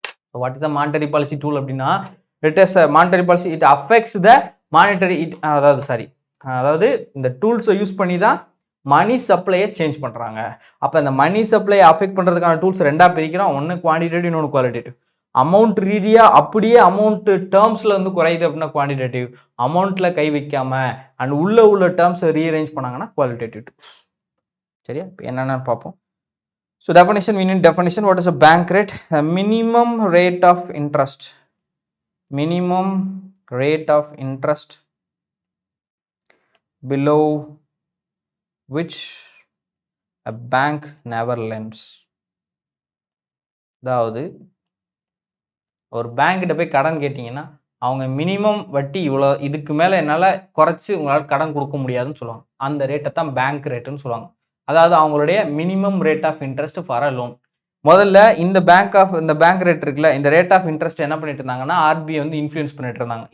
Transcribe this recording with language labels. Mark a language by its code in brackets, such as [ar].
[en] so what is a monetary policy tool அப்படின்னா, it is a monetary policy, it affects the monetary, [ta] அதாவது இந்த டூல்ஸை use பண்ணி தான் மணி சப்ளையை change பண்ணுறாங்க. அப்போ இந்த மணி சப்ளையை அஃபெக்ட் பண்ணுறதுக்கான டூல்ஸ் 2ஆக பிரிக்கிறோம். ஒன்று குவான்டிடேட்டிவ், இன்னொன்று குவாலிட்டேட்டிவ். அமௌண்ட் ரீதியாக அப்படியே அமௌண்ட்டு டேர்ம்ஸில் வந்து குறையுது அப்படின்னா குவான்டிடேட்டிவ், அமௌண்ட்டில் கை வைக்காமல் அண்ட் உள்ள டேர்ம்ஸை ரீஅரேஞ்ச் பண்ணாங்கன்னா குவாலிட்டேட்டிவ் டூல்ஸ். சரியா? இப்போ என்னென்னு பார்ப்போம். [en] So definition, we need definition. What is a bank rate? A minimum rate of interest. Minimum rate of interest below which a bank never lends. [ta] அதாவது ஒரு பேங்க்கிட்ட போய் கடன் கேட்டிங்கன்னா அவங்க மினிமம் வட்டி இவ்வளோ, இதுக்கு மேலே என்னால் குறைச்சி உங்களால் கடன் கொடுக்க முடியாதுன்னு சொல்லுவாங்க. அந்த ரேட்டை தான் பேங்க் ரேட்டுன்னு சொல்லுவாங்க. அதாவது அவங்களுடைய [en] Minimum rate of interest for a loan. [ta] முதல்ல இந்த பேங்க் ரேட் இருக்குல்ல, இந்த ரேட் ஆஃப் இன்ட்ரெஸ்ட் என்ன பண்ணிட்டு இருந்தாங்கன்னா ஆர்பிஐ வந்து இன்ஃப்ளூயன்ஸ் பண்ணிட்டு இருந்தாங்க.